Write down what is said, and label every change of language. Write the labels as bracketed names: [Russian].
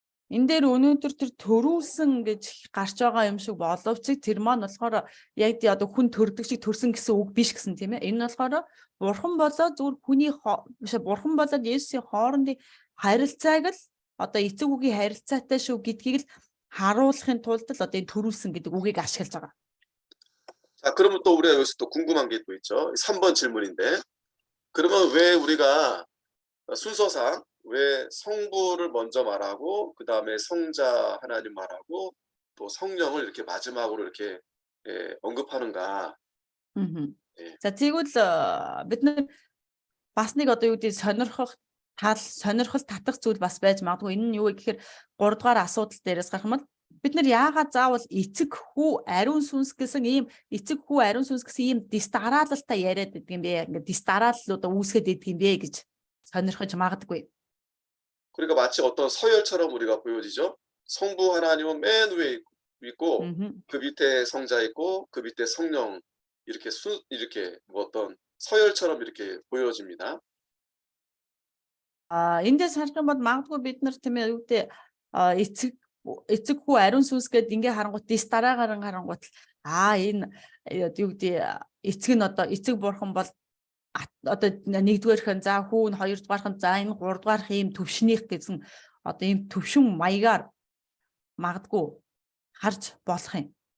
[Mongolian] Энэ дээр өнөөдөр тэр төрүүлсэн гэж гарч байгаа юм шиг боловч тэр маань болохоор яг одоо хүн төрдөг шиг төрсөн гэсэн үг биш гэсэн тийм ээ. Энэ болохоор бурхан болоод зүгээр хүний бурхан болоод Есүсийн хоорондын харилцааг л одоо эцэг үгийн харилцаатай шүү гэдгийг л харуулахын тулд л одоо энэ төрүүлсэн гэдэг үгийг ашиглаж байгаа. [Korean] 자, 그러면 또 우리가 여기서 또 궁금한 게 또 있죠. 3번 질문인데 그러면 왜 우리가 순서상 왜 성부를 먼저 말하고 그 다음에 성자 하나님 말하고 또 성령을 이렇게 마지막으로 이렇게 언급하는가? [Mongolian] За тэгвэл бид нар бас нэг одоо юу гэдэг сонирхол татах зүйл бас байж магадгүй. Энэ нь юу вэ гэхээр 3 дугаар асуудал дээрээс гарах юм бол бид нар яагаад заавал эцэг хүү ариун сүнс гэсэн ийм эцэг хүү ариун сүнс гэсэн ийм дистараалалтай яриад байдаг юм бэ? Ингээд дистарааллуудаа үүсгээд байдаг юм бэ гэж сонирхож магадгүй. [Korean] 그러니까 마치 어떤 서열처럼 우리가 보여지죠. 성부 하나님은 맨 위에 있고 그 밑에 성자 있고 그 밑에 성령 이렇게 뭐 어떤 서열처럼 이렇게 보여집니다. [Mongolian] Эндээс харах юм бол магадгүй бид нар тийм ээ юу гэдэг эцэг хүү ариун сүнс гэдэг ингээ харангуут дистараагаар харангуут энэ юу гэдэг эцэг нь одоо эцэг бурхан бол одоо 1-р за хүүн 2-р за энэ 3-р ийм төвшнийх гэсэн одоо ийм төвшин маягаар магадгүй харж болох юм.